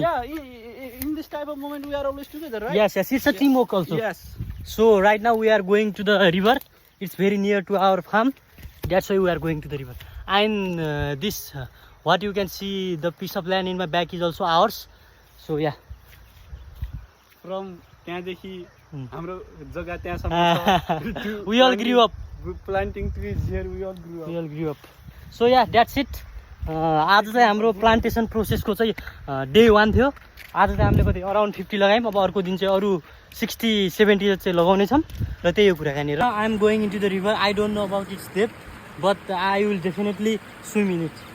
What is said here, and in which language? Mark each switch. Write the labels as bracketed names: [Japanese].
[English] Yeah, in this type of moment, we are always together, right? Yes. It's a teamwork also. Yes. So right now we are going to the river. It's very near to our farm. That's why we are going to the river. And this, what you can see, the piece of land in my back is also ours. So yeah. [Nepali] From त्यहाँदेखि हाम्रो जग्गा त्यहाँसम्म [English] We all grew up. Planting trees here, we all grew up. So yeah, that's it. [Nepali] आज चाहिँ हाम्रो plantation प्रोसेसको चाहिँ day 1 थियो. आज चाहिँ हामीले कति अराउन्ड 50 लगायौँ. अब अर्को दिन चाहिँ अरू 60-70 चाहिँ लगाउने छौँ र त्यही हो कुराकानी. [English] र I am going into the river. I don't know about its depth, but I will definitely swim in it.